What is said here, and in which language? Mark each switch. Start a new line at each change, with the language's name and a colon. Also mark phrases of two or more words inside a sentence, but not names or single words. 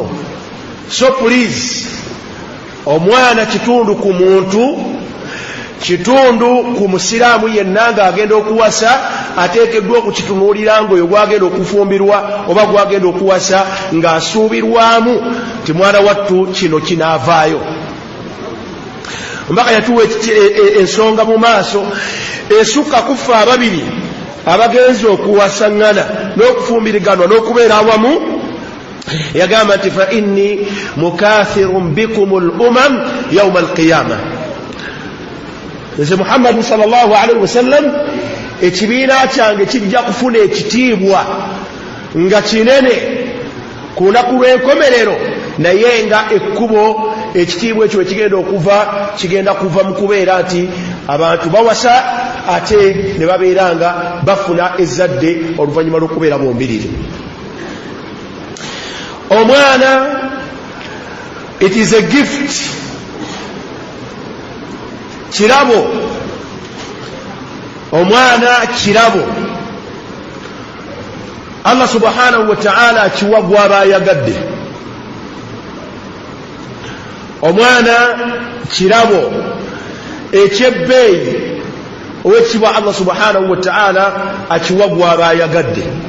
English: So please,
Ganda: omwana kitundu ku muntu, kitundu ku musiraamu yenna ng'agenda okuwasa ateekeddwa okukitunuulira ng'oyo gwagenda okufumbirwa oba gwagenda okuwasa ng'asuubirwamu ti mwana wattu kino kinaavaayo. Mbaka yatuwa ensonga mu maaso esukka kufa ababiri abagenzi okuwasaŋŋana n'okufumbiriganwa n'okubeera awamu. Yagamba nti
Arabic: فإني مكاثر بكم الأمم يوم القيامة.
Ganda: Nze Muhammad
Arabic: صلى الله عليه وسلم
Ganda: ekibiina kyange kijja kufuna ekitiibwa nga kinene ku lunaku lw'enkomerero, naye nga ekkubo ekitiibwa ekyo kigenda kuva mu kubeera nti abantu bawasa ate ne babeera nga bafuna ezzadde oluvannyuma lw'okubeera bombiriri. Omwana,
English: it is a gift,
Ganda: kirabo. Omwana kirabo.
Arabic: الله سبحانه وتعالى
Ganda: akiwa gw'aba ayagadde. Omwana kirabo ekyebbeeyi owekibwa
Arabic: الله سبحانه وتعالى
Ganda: akiwa gw'aba ayagadde.